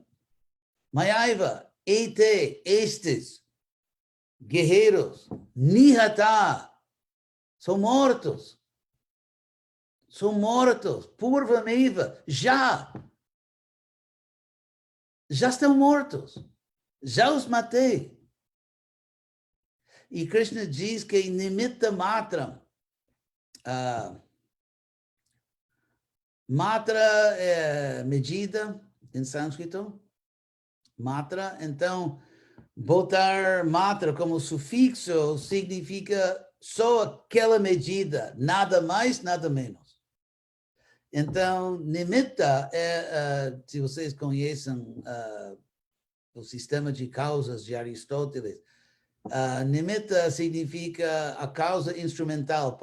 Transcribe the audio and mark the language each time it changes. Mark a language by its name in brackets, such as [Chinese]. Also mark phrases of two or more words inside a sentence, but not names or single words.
[Portuguese] Mayaiva, estes, guerreiros, Nihata, são mortos, Purvameva, já estão mortos, já os matei. E Krishna diz que [Sanskrit] निमित्त मात्रम्. [Portuguese] Matra é medida em sânscrito. Matra, então, botar matra como sufixo significa só aquela medida, nada mais, nada menos. Então, nimitta se vocês conhecem o sistema de causas de Aristóteles, nimitta significa a causa instrumental.